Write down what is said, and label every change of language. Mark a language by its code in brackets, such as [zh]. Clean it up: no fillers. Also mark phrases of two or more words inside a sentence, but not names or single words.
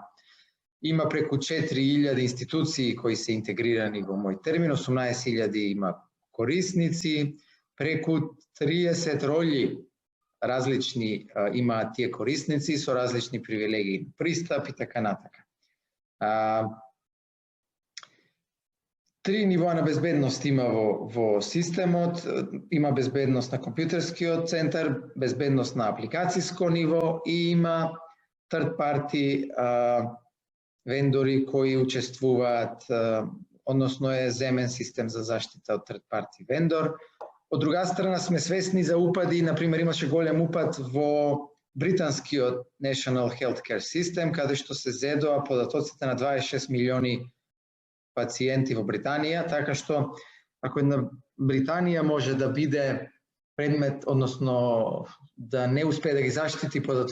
[mk] Има преку 4000 институции кои се интегрирани во мој термин, 18.000 има корисници, преку 30 роли различни имаат тие корисници со различни привилегии, пристап и така натака. 3 нивоа на безбедност има во системот, има безбедност на компјутерскиот центар, безбедност на апликацијско ниво и има [en] third party [mk] вендори кои учествуваат, односно е земен систем за заштита од [en] third party [mk] вендор. Од друга страна сме свесни за упади, например имаше голем упад во британскиот National Healthcare System, каде што се зедоа податоците на 26 милиони пациенти во Британија, така што ако една Британија може да биде предмет, односно да не успее да ги заштити податоците